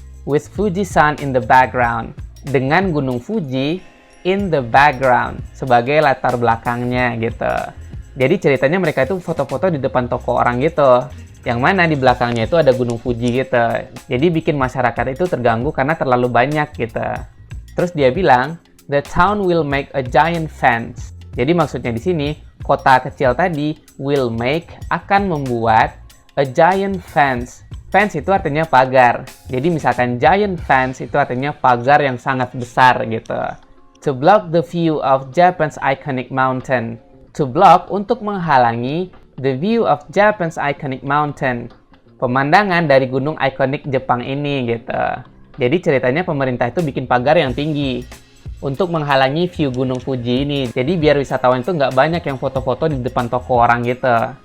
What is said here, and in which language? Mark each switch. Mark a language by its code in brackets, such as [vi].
[en] With Fuji-san in the background. [id] Dengan Gunung Fuji [en] in the background. [id] Sebagai latar belakangnya gitu. Jadi ceritanya mereka itu foto-foto di depan toko orang gitu. Yang mana di belakangnya itu ada Gunung Fuji gitu. Jadi bikin masyarakat itu terganggu karena terlalu banyak gitu. Terus dia bilang, [en] the town will make a giant fence. [id] Jadi maksudnya di sini, kota kecil tadi [en] will make, [id] akan membuat [en] a giant fence. [id] Fence itu artinya pagar. Jadi misalkan giant fence itu artinya pagar yang sangat besar gitu. [en] To block the view of Japan's iconic mountain. To block [id] untuk menghalangi [en] the view of Japan's iconic mountain. [id] Pemandangan dari gunung ikonik Jepang ini gitu. Jadi ceritanya pemerintah itu bikin pagar yang tinggi untuk menghalangi view Gunung Fuji ini. Jadi biar wisatawan itu nggak banyak yang foto-foto di depan toko orang gitu.